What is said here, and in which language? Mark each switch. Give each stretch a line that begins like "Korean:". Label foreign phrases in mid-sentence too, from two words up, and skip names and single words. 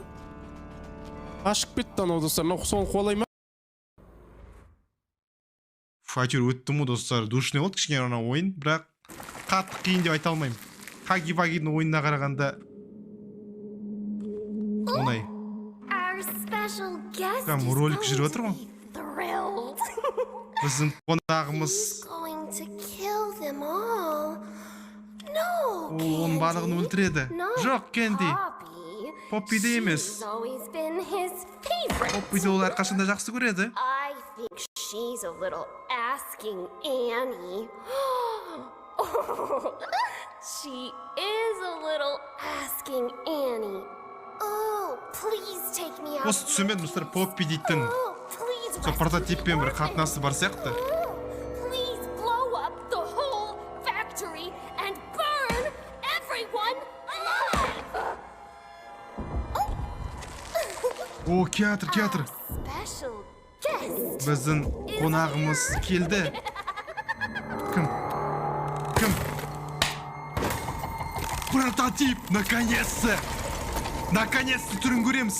Kazakh: Қашып кетті анау, достар. Соны қуалай ма? Файтер өтті му, достар. Душный болды кішкене ана ойын, бірақ қатты қиын деп айта алмаймын. Хаги-вагидің ойынына қарағанда оңай.
English: Our special guest
Kazakh: Там
English: is
Kazakh: ролик
English: going
Kazakh: жүріп
English: to
Kazakh: жатыр ғой.
English: be thrilled.
Kazakh: Біздің қонағымыз
English: He's going to kill them all. No,
Kazakh: оның барлығын
English: Candy.
Kazakh: өлтіреді.
English: Not
Kazakh: Жоқ, Кенди.
English: Poppy.
Kazakh: Поппиді емес.
English: She's always been his favorite.
Kazakh: Поппиді ол әрқашанда жақсы көреді.
English: I think she's a little asking Annie. She is a little asking Annie. Oh, please take me out.
Kazakh: Осы түсінбедім, достар, Поппи дейтін
English: Oh, please
Kazakh: сол
English: rescue
Kazakh: прототиппен бір
English: the
Kazakh: қатынасы бар сияқты.
English: orphans. Please blow up the whole factory and burn everyone alive.
Kazakh: О, театр.
English: Special guest.
Kazakh: Біздің қонағымыз келді. Кім?
Russian: Прототип, наконец-то!
Kazakh: Наконец-то түрін көреміз.